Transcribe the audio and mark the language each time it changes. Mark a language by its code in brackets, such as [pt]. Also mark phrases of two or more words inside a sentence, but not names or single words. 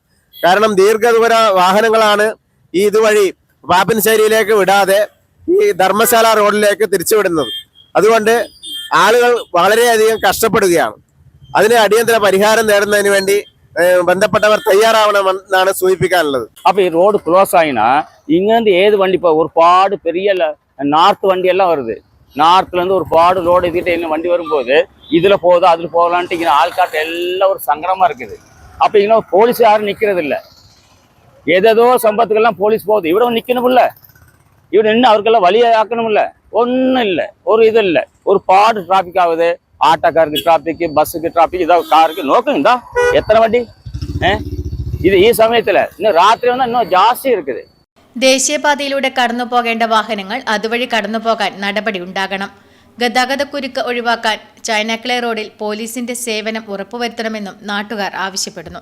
[ml] കാരണം ദീർഘദൂര വാഹനങ്ങളാണ് ഈ ഇതുവഴി പാപ്പൻശ്ശേരിയിലേക്ക് വിടാതെ ഈ ധർമ്മശാല റോഡിലേക്ക് തിരിച്ചുവിടുന്നത്. അതുകൊണ്ട് ആളുകൾ വളരെയധികം കഷ്ടപ്പെടുകയാണ്. അതിന് അടിയന്തര പരിഹാരം നേടുന്നതിന് വേണ്ടി ബന്ധപ്പെട്ടവർ തയ്യാറാവണമെന്നാണ് സൂചിപ്പിക്കാനുള്ളത്. [ta] அப்போ ഈ ரோடு க்ளோஸ் ஆகினா இங்கேருந்து ஏது வண்டி இப்போ ஒரு பாடு பெரிய நார்த் வண்டி எல்லாம் வருது. நார்த்லேருந்து ஒரு பாடு ரோடு இதுகிட்ட என்ன வண்டி வரும்போது இதில் போகுது அதில் போகலான்ட்டு இங்கே ஆள்காட்டு எல்லாம் ஒரு சங்கடமாக இருக்குது. அப்போ இங்கே போலீஸ் யாரும் நிற்கிறது இல்லை. ஏதேதோ சம்பவத்துக்கெல்லாம் போலீஸ் போகுது. இவ்வளோ நிற்கணுமில்ல, இவ்வளோ நின்று அவருக்கெல்லாம் வழியை ஆக்கணுமில்ல. ஒன்றும் இல்லை, ஒரு இது இல்லை. ஒரு பாடு டிராஃபிக் ஆகுது. ஆட்டோக்காருக்கு டிராஃபிக், பஸ்ஸுக்கு டிராஃபிக், இதாக காருக்கு நோக்கம் இந்தா எத்தனை வண்டி [ml] ഇത് ഈ സമയത്തിൽ ഇന്ന് രാത്രി വന്നാൽ [ta] இன்னும் ജാസ്തി இருக்குது. [ml] ദേശീയപാതയിലൂടെ കടന്നു പോകേണ്ട വാഹനങ്ങൾ അതുവഴി കടന്നു പോകാൻ നടപടി ഉണ്ടാകണം. ഗതാഗതക്കുരുക്ക് ഒഴിവാക്കാൻ ചൈനാക്കളെ റോഡിൽ പോലീസിന്റെ സേവനം ഉറപ്പുവരുത്തണമെന്നും നാട്ടുകാർ ആവശ്യപ്പെടുന്നു.